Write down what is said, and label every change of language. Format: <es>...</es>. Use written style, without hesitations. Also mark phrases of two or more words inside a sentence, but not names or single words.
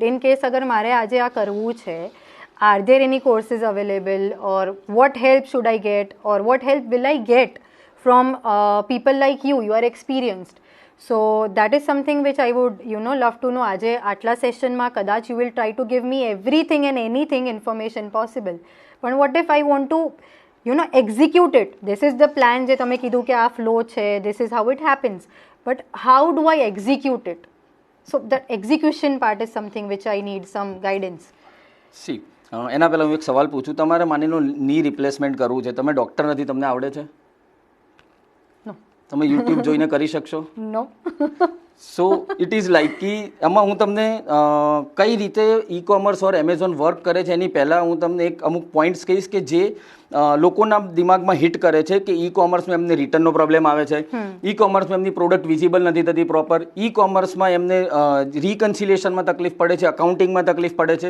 <en>in case</en> <gu>અગર મારે આજે આ કરવું છે,</gu> <en>are there any courses available or what help should I get or what help will I get from people like you are experienced? So that is something which I would love to know.</en> <gu>આજે આટલા સેશનમાં કદાચ</gu> <en>you will try to give me everything and anything information possible, પણ what if I want to execute it? This is the plan</en> <gu>જે તમે કીધું કે આ ફ્લો છે,</gu> <en>this is how it happens, but how do I execute it? So that execution part is something which I need some guidance.</en> <gu>સી એના પહેલાં હું એક સવાલ પૂછું. તમારે માની લો</gu> <en>knee replacement</en> <gu>કરવું છે, તમે ડૉક્ટર નથી, તમને આવડે છે?</gu> <en>No.</en> <gu>તમે યુટ્યુબ જોઈને કરી શકશો?</gu> <en>No. so it is like</en> <gu>કે એમાં હું તમને કઈ રીતે</gu> <en>e commerce or Amazon work</en> <gu>કરે છે એની પહેલાં હું તમને એક અમુક પોઈન્ટ્સ કહીશ કે જે લોકોના દિમાગમાં હિટ કરે છે કે ઈ કોમર્સમાં એમને રિટર્નનો પ્રોબ્લેમ આવે છે, ઈ કોમર્સમાં એમની</gu> <en>product visible</en> <gu>નથી થતી પ્રોપર, ઈ કોમર્સમાં એમને રિકન્સિલેશનમાં તકલીફ પડે છે, અકાઉન્ટિંગમાં તકલીફ પડે છે.</gu>